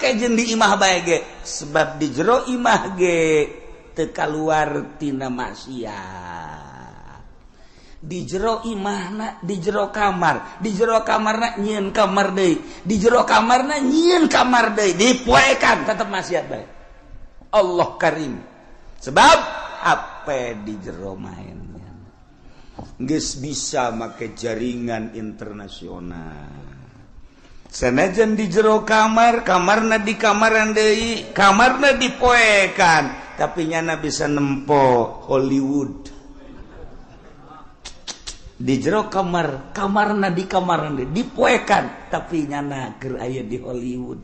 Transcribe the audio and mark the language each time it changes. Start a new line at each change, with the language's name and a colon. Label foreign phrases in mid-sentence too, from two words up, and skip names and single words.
Sundanese: jeung di imah bae ge sebab di jero imah ge teu kaluar tina maksiat di jero imahna di jero kamarna nyieun kamar deui di jero kamarna nyieun kamar deui dipoekan tetep maksiat bae Allah Karim sebab apa di jero mainnya geus bisa make jaringan internasional sanajan di jero kamarna di kamaran deui kamarna dipoekan tapi nyana bisa nempo Hollywood di jero kamarna di kamar dipoekan tapi nyana keur aya di Hollywood.